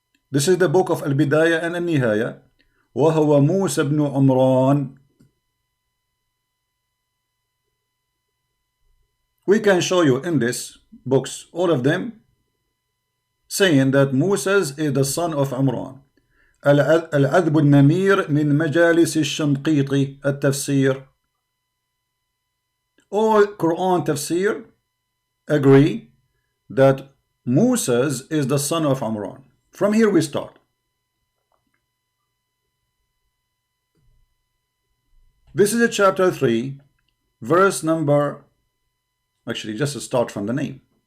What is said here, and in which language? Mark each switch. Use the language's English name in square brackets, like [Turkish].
[English] This is the book of Al-Bidayah and Al-Nihaya. [Arabic] وهو موسى بن عمران. [English] We can show you in this books, all of them, saying that Moses is the son of Imran. [Arabic] العذب النمير من مجالس الشنقيطي التفسير. [English] All Quran tafsir agree that Moses is the son of Imran. From here we start. This is a chapter 3, verse number, actually just start from the name.